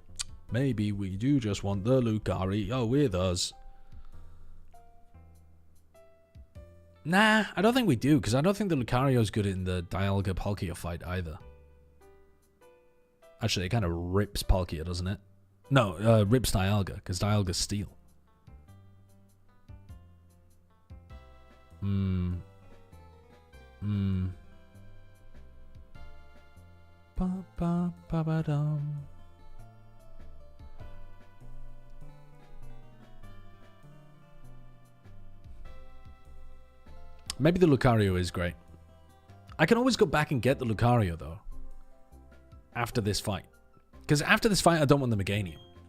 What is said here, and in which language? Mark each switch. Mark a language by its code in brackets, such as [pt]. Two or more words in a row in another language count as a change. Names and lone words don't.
[en] Maybe we do just want the Lucario with us. Nah, I don't think we do, because I don't think the Lucario's good in the Dialga Palkia fight either. Actually, it kind of rips Palkia, doesn't it? No, rips Dialga, because Dialga's steel. Ba ba ba ba dum. Maybe the Lucario is great. I can always go back and get the Lucario, though. After this fight. Because after this fight, I don't want the Meganium.